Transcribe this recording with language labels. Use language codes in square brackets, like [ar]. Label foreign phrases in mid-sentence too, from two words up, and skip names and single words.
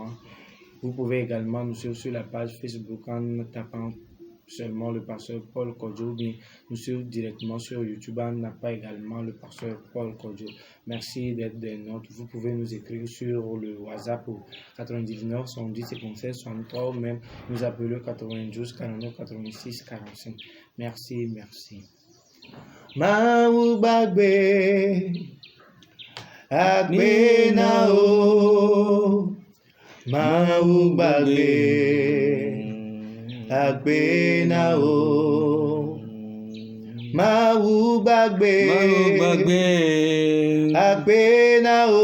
[fr] Vous pouvez également nous suivre sur la page Facebook en tapant seulement le pasteur Paul Kodjo, bien nous suivre directement sur YouTube en tapant également le pasteur Paul Kodjo. Merci d'être des nôtres. Vous pouvez nous écrire sur le WhatsApp au 99 110 57 63 ou même nous appeler 92 49 86 45. Merci. [ee] Mau bagbe agbe na o mau bagbe agbe na o mau bagbe agbe na